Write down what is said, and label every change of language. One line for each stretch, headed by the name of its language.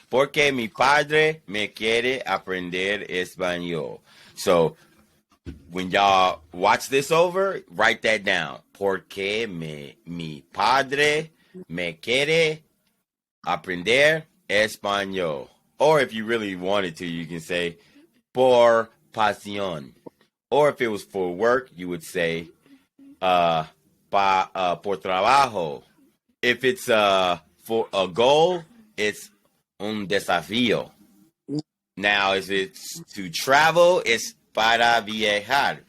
Spanish: Porque mi padre me quiere aprender español.
English: So when y'all watch this over, write that down.
Spanish: Porque mi padre me quiere aprender español.
English: Or if you really wanted to, you can say
Spanish: por pasión.
English: Or if it was for work, you would say
Spanish: por trabajo.
English: If it's for a goal, it's
Spanish: un desafío.
English: Now, if it's to travel, it's
Spanish: para viajar.